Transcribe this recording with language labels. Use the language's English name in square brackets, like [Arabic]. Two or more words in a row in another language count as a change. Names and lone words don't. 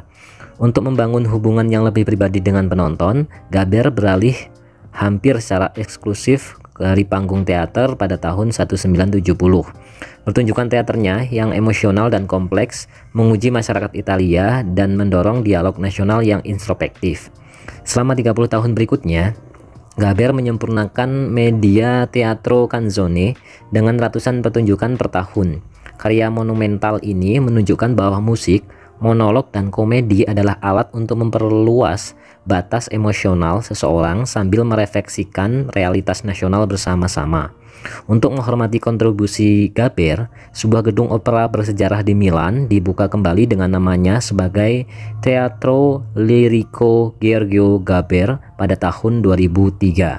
[Indonesian] Untuk membangun hubungan yang lebih pribadi dengan penonton, Gaber beralih hampir secara eksklusif dari panggung teater pada tahun 1970. Pertunjukan teaternya yang emosional dan kompleks menguji masyarakat Italia dan mendorong dialog nasional yang introspektif. Selama 30 tahun berikutnya, Gaber menyempurnakan media [Italian] teatro canzone [Indonesian] dengan ratusan pertunjukan per tahun. Karya monumental ini menunjukkan bahwa musik, monolog, dan komedi adalah alat untuk memperluas batas emosional seseorang sambil merefleksikan realitas nasional bersama-sama. Untuk menghormati kontribusi Gaber, sebuah gedung opera bersejarah di Milan dibuka kembali dengan namanya sebagai Teatro Lirico Giorgio Gaber pada tahun 2003.